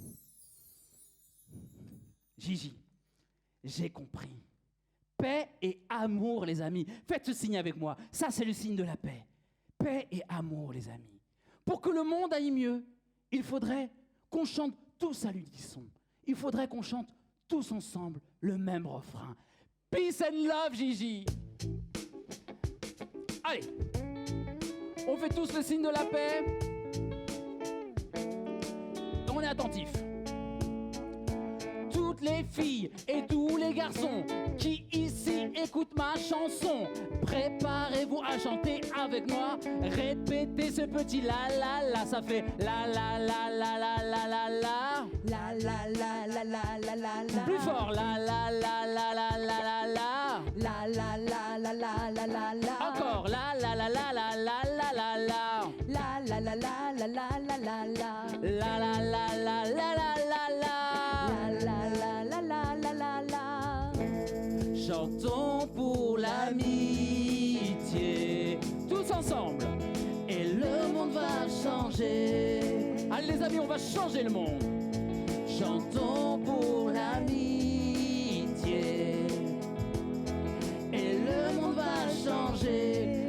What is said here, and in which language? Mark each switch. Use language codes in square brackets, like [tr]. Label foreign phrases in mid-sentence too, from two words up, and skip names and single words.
[fr] Gigi, j'ai compris. Paix et amour, les amis. Faites ce signe avec moi. Ça, c'est le signe de la paix. Paix et amour, les amis. Pour que le monde aille mieux, il faudrait qu'on chante tous à l'unisson. Il faudrait qu'on chante tous ensemble le même refrain. [en] Peace and love, Gigi. [fr] Allez, on fait tous le signe de la paix. On est attentifs. Toutes les filles et tous les garçons qui ici écoutent ma chanson, préparez-vous à chanter avec moi. Répétez ce petit la la la, ça fait la la la la la la la la. La la la la la la la la. Plus fort, la la la la la la la la. La la la la la la la la. Encore, la la la la la la la la la. La la la la la la la la la. La la la la la la la la. La la la la la la la. Chantons pour l'amitié, tous ensemble, et le monde va changer. Allez les amis, on va changer le monde. Chantons pour l'amitié, et le monde va changer.